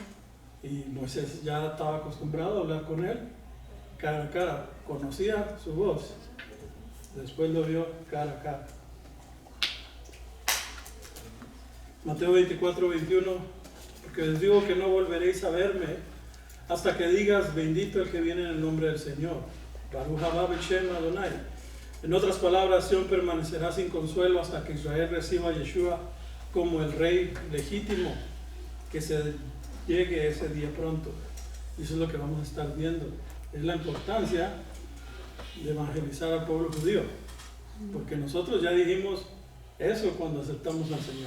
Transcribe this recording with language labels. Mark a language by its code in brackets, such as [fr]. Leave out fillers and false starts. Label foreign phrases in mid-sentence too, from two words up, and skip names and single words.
[es] Y Moisés ya estaba acostumbrado a hablar con él cara a cara, conocía su voz, después lo vio cara a cara. Mateo 24:21, porque les digo que no volveréis a verme hasta que digas bendito el que viene en el nombre del Señor. [he] ברוך הבא בשם אדוני. [es] En otras palabras, Sion permanecerá sin consuelo hasta que Israel reciba a Yeshua como el rey legítimo, que se llegue ese día pronto. Y eso es lo que vamos a estar viendo. Es la importancia de evangelizar al pueblo judío, porque nosotros ya dijimos eso cuando aceptamos al Señor.